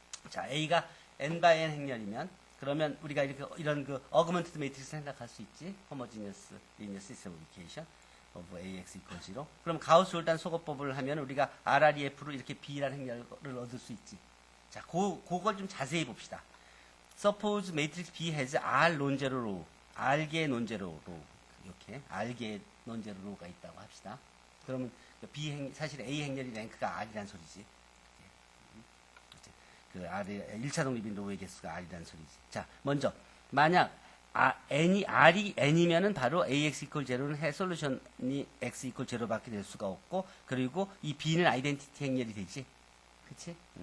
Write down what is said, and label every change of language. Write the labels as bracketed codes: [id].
[ko] 자, A가 n×n 행렬이면 그러면 우리가 이런 그 어그먼티드 매트릭스 생각할 수 있지. 호모지니어스 리니어 시스템 이퀘이션 of AX 이퀄 0. 그럼 가우스-졸단 소거법을 하면 우리가 RREF로 이렇게 B라는 행렬을 얻을 수 있지. 자, 그걸 좀 자세히 봅시다. [en] Suppose matrix B has R non-zero row, [ko] R개의 non-zero row, 이렇게 R개의 non-zero row가 있다고 합시다. 그러면 사실 A 행렬이 랭크가 R이란 소리지. 그 R의 1차 독립인 로우의 개수가 R이란 소리지. 자, 먼저 만약 R이 N이면은 바로 AX 이퀄 0는 해 솔루션이 X 이퀄 0밖에 될 수가 없고, 그리고 이 B는 아이덴티티 행렬이 되지. 그치?